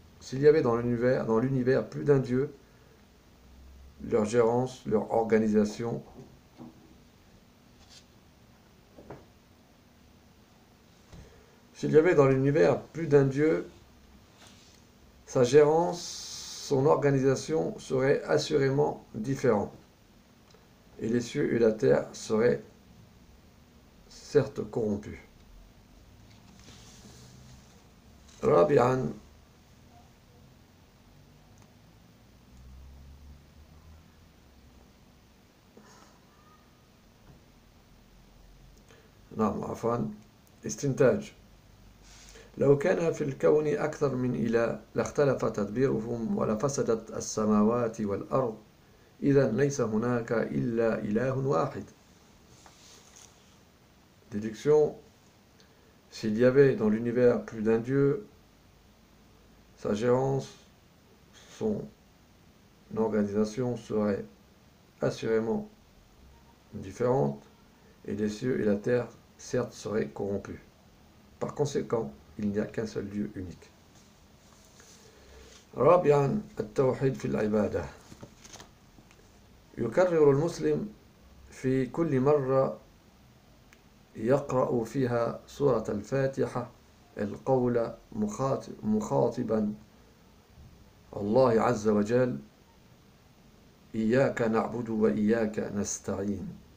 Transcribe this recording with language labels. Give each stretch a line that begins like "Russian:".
French: S'il y avait dans l'univers plus d'un dieu, leur gérance, leur organisation, s'il y avait dans l'univers plus d'un dieu, sa gérance, son organisation serait assurément différente. Et les cieux et la terre seraient certes corrompus.
Arabic: رابعا نعم عفوا استنتاج لو كان في الكون أكثر من إله لاختلف تدبيرهم ولفسدت السماوات والأرض إذا ليس هناك إلا إله واحد.
French: Déduction. S'il y avait dans l'univers plus d'un Dieu, sa gérance, son organisation serait assurément différente et les cieux et la terre, certes, seraient corrompus. Par conséquent, il n'y a qu'un seul Dieu unique.
Arabic: رابعا التوحيد في العبادة. يكرر المسلم في كل مرة يقرأ فيها سورة الفاتحة القول مخاطبا الله عز وجل إياك نعبد وإياك نستعين.